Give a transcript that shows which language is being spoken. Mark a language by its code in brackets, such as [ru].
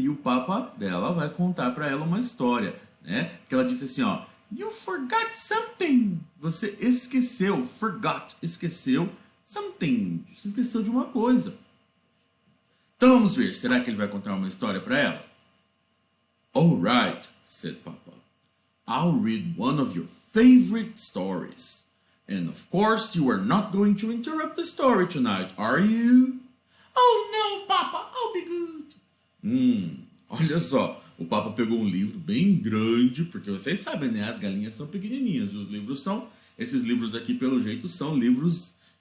[pt] E o Papa dela vai contar para ela uma história. Né? Porque ela disse assim, ó. [en] You forgot something. [pt] Você esqueceu. [en] Forgot. [pt] Esqueceu something. Você esqueceu de uma coisa. Então vamos ver, será que ele vai contar uma história para ela? [en] All right, said Papa. I'll read one of your favorite stories. And of course you are not going to interrupt the story tonight, are you? Oh no, Papa, I'll be good. [pt] Olha só, o Papa pegou um livro bem grande, porque vocês sabem, né? As galinhas são pequenininhas e os livros são... Esses livros aqui, pelo jeito, são livros...